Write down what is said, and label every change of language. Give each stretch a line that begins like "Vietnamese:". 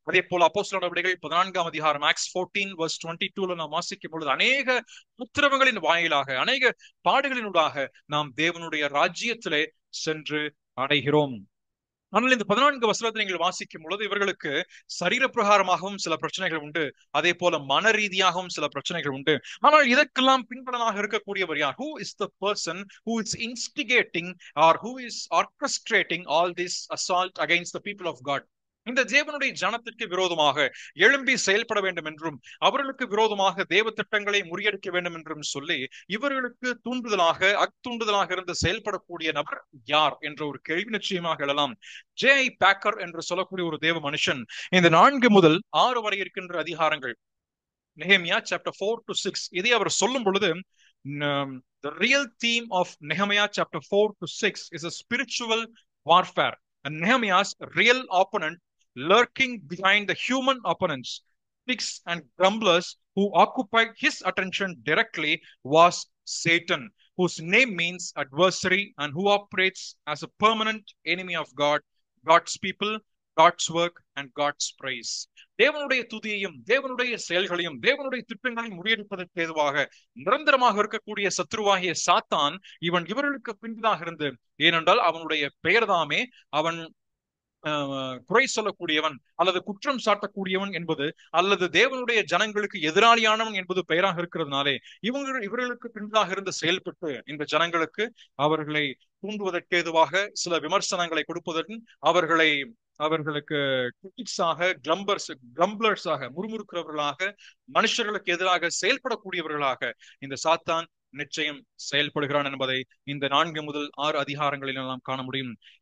Tamil: அதே போல அப்போஸ்தலர் நடவடிக்கைகள் 14ஆம் அதிகாரம் Acts 14:22 நாம் வாசிக்கும் பொழுது, அநேக உத்திரவங்களின் வாயிலாக, அநேக பாடுகளினூடாக நாம் தேவனுடைய ராஜ்யத்திலே சென்று அடைகிறோம். ஆனால் இந்த 14 வசனத்தை நீங்கள் வாசிக்கும் பொழுது இவர்களுக்கு சரீர பிரகாரமாகவும் சில பிரச்சனைகள் உண்டு, அதே போல மன ரீதியாகவும் சில பிரச்சனைகள் உண்டு. ஆனால் இதற்கெல்லாம் பின்பலனாக இருக்கக்கூடியவர் யார்?
English: Who is the person who is instigating or who is orchestrating all this assault against the people of God?
Tamil: இந்த தேவனுடைய ஜனத்திற்கு விரோதமாக எழும்பி செயல்பட வேண்டும் என்றும், அவர்களுக்கு விரோதமாக தேவ திட்டங்களை முறியடிக்க வேண்டும் என்றும் சொல்லி இவர்களுக்கு அத்துண்டுதலாக இருந்து செயல்படக்கூடிய நபர் யார் என்ற ஒரு கேள்வி நிச்சயமாக எழலாம். J.I. Packer என்று சொல்லக்கூடிய ஒரு தேவ மனுஷன் இந்த 4 முதல் 6 வரை இருக்கின்ற அதிகாரங்கள், நெகேமியா
English: chapter 4 to 6,
Tamil: இதை அவர் சொல்லும் பொழுது,
English: the real theme of Nehemiah chapter 4 to 6 is a spiritual warfare, and Nehemiah's real opponent lurking behind the human opponents, critics and grumblers who occupied his attention directly, was Satan, whose name means adversary and who operates as a permanent enemy of God, God's people, God's work and God's praise.
Tamil: தேவனுடைய துதியையும் தேவனுடைய செயல்களையும் தேவனுடைய திட்டங்களையும் முறியடிப்பதற்கு ஏதுவாக நிரந்தரமாக இருக்கக்கூடிய சத்ருவாகிய சாத்தான் இவர்களுக்கு பின்பதாக இருந்து, ஏனென்றால் அவனுடைய பெயர்தாமே அவன் குறை சொல்லக்கூடியவன் அல்லது குற்றம் சாட்டக்கூடியவன் என்பது, அல்லது தேவனுடைய ஜனங்களுக்கு எதிராளியானவன் என்பது பெயராக இருக்கிறதுனாலே இவர்களுக்கு பின்பதாக இருந்து செயல்பட்டு இந்த ஜனங்களுக்கு அவர்களை தூண்டுவதற்கு ஏதுவாக சில விமர்சனங்களை கொடுப்பதற்கு, அவர்களுக்கு கிரிட்டிக்ஸாக, கிளம்பர்ஸாக, முறுமுறுக்கிறவர்களாக, மனுஷர்களுக்கு எதிராக செயல்படக்கூடியவர்களாக இந்த சாத்தான் நிச்சயம் செயல்படுகிறான் என்பதை இந்த 4 முதல் 6 அதிகாரங்களில் நாம் காண முடியும்.